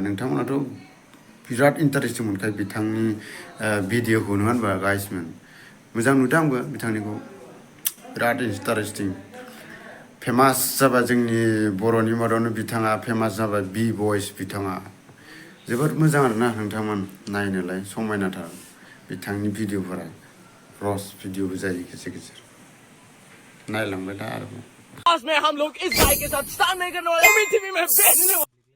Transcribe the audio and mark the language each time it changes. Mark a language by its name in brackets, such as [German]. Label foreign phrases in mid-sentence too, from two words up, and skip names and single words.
[Bodo] नोंथांमोनाथ' बिराद इन्टारेस्टिं मोनखायो बिथांनि भिडिअखौ नङा होनबा गाइसमोन मोजां नुदों आंबो बिथांनिखौ बिराद इन्टारेस्टिं फेमास जाबाय जोंनि बर'नि मादावनो बिथाङा फेमास जाबाय बि बयस बिथाङा जोबोद मोजां आरोना नोंथांमोन नायनोलाय समायनाथार बिथांनि भिडिअफोरा रस भिडिअबो जायो गेजेर गेजेर नायलांबाय था आरोबाव। [Hindi] में हम लोग इस भाई के साथ स्टार नहीं करने वाले,